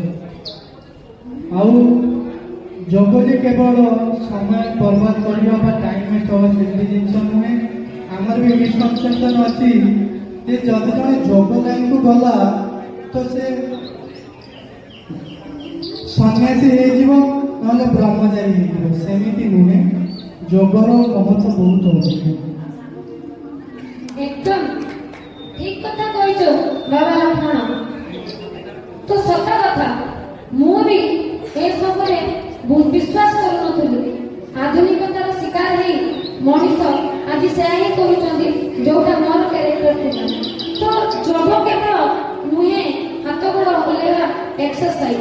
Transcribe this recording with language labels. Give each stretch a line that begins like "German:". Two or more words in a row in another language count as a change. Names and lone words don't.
Odia: ଆଉ ଯୋଗ ଯେ କେବଳ ସମୟ ବର୍ବାଦ କରିବା ବା
English: time waste
Odia: ହେବା ସେମିତି ଜିନିଷ ନୁହେଁ। ଆମର ବି ମିସକନସେପସନ୍ ଅଛି ଯେ ଯଦି ଜଣେ ଯୋଗ ଲାଇନ୍କୁ ଗଲା ତ ସେ ସନ୍ନ୍ୟାସୀ ହେଇଯିବ, ନହେଲେ ବ୍ରହ୍ମଚାରୀ ହେଇଯିବ। ସେମିତି ନୁହେଁ, ଯୋଗର ମହତ୍ଵ ବହୁତ ଅଧିକ।
Bangla: একদম ঠিক কথা কইছ বাবা লক্ষ্মণ। তো সত কথা
Odia: ମୁଁ ବି ଏସବୁରେ ବିଶ୍ୱାସ କରୁନଥିଲି। ଆଧୁନିକତାର ଶିକାର ହେଇ ମଣିଷ ଆଜି ସେୟା ହିଁ କରୁଛନ୍ତି ଯୋଉଟା ମୋର କ୍ୟାରେକ୍ଟର ଥିଲା। ତ ଯୋଗ କେବଳ ନୁହେଁ ହାତ ଗୋଡ଼ ହଲେଇବା ଏକ୍ସରସାଇଜ।